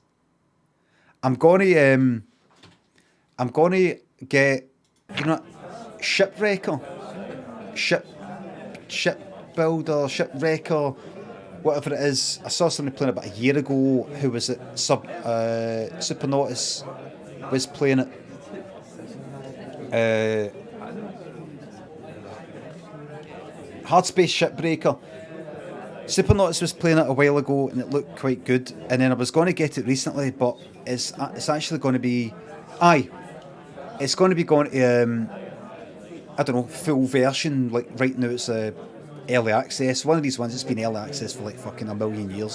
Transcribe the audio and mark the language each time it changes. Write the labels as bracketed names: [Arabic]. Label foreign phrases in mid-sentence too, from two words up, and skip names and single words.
[English] I'm gonna get, you know, shipwrecker, shipwrecker, whatever it is. I saw somebody playing it about a year ago who was at Supernautus, was playing it. Hardspace Shipbreaker. Supernautus was playing it a while ago and it looked quite good. And then I was going to get it recently, but it's actually going to be... it's going to be going to, I don't know, full version. Like right now it's early access. One of these ones that's been early access for like fucking a million years.